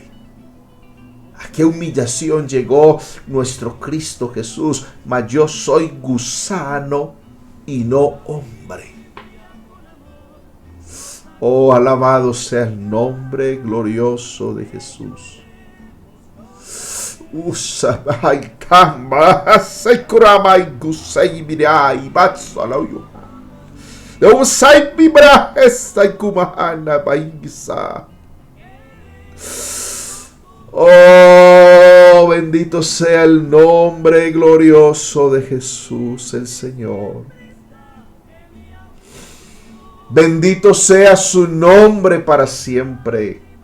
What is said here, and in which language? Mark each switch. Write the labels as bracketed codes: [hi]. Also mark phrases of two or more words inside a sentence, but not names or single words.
[es] ¿A qué humillación llegó nuestro Cristo Jesús? Mas yo soy gusano y no hombre. Oh, alabado sea el nombre glorioso de Jesús. Usabai kama sekuramai gusai mirai batsalayo. Usai bibra esai kumahana baigisa. Oh, bendito sea el nombre glorioso de Jesús el Señor. Bendito sea su nombre para siempre.